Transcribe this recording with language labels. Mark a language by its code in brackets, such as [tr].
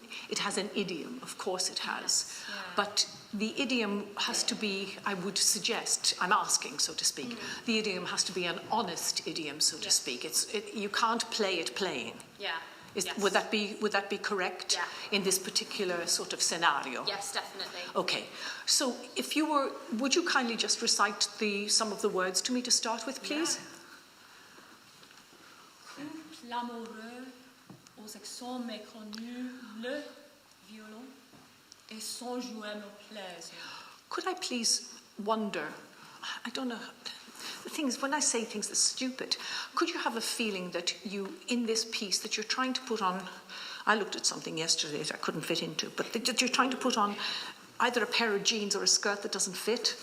[en] It has an idiom, of course it has. Yeah. But the idiom has to be, I would suggest, I'm asking, so to speak, the idiom has to be an honest idiom, so to speak. You can't play it playing. Yeah. Would that be correct? Yeah. In this particular sort of scenario? Yes, definitely. Okay. So would you kindly just recite some of the words to me to start with, please? [fr] Couple amoureux aux accents méconnus, le violon et son jouet me plaisent. [en] Could I please wonder, I don't know, the thing is, when I say things that's stupid, could you have a feeling that in this piece, that you're trying to put on, I looked at something yesterday that I couldn't fit into, but that you're trying to put on either a pair of jeans or a skirt that doesn't fit?